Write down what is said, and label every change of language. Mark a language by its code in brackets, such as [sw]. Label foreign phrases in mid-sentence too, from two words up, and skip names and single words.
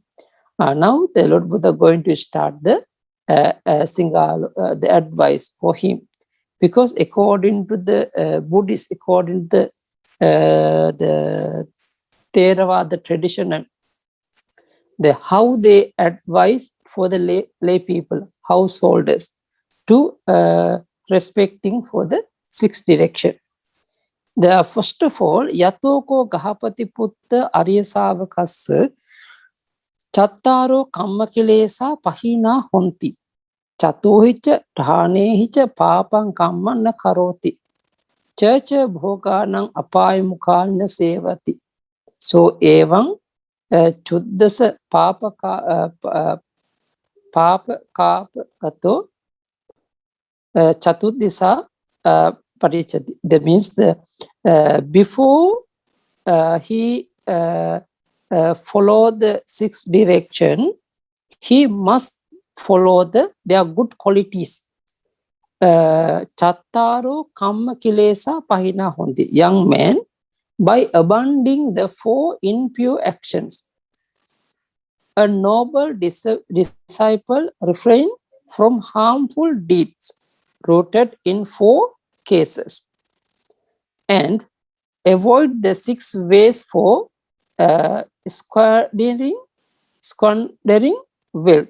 [en] Now the Lord Buddha going to start the the advice for him, because according to the Buddhist, according to the Theravada tradition, and how they advise for the lay people, householders, to respecting for the sixth direction. First of all, [pi] Yatoko Gahapati Putta Arya Savakassa Chattaro kamma kilesa pahina honti. Chatuhicha dhanehicha papang kamma na karoti. Chacha bhoganang apayamukhalna sevati. So evam chuddasa papa kato chatudisa parichati. [en] That means before he follow the sixth direction, he must follow their good qualities. [pi] Chattaro kamma kilesa pahina honti. [en] Young man, by abandoning the four impure actions, a noble disciple refrain from harmful deeds rooted in four cases and avoid the six ways for squandering wealth.